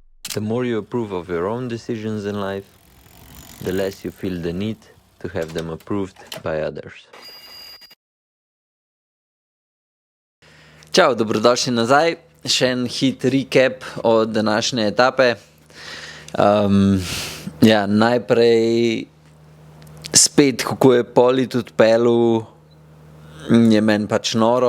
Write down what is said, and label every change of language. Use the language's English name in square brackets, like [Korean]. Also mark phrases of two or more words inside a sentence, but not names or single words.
[English] The more you approve of your own decisions in life, the less you feel the need to have them approved by others. [Slovenian] Čau, dobrodošli nazaj. Še en hit recap od današnje etape. Najprej spet, kako je Polit odpeljal, je meni pač noro.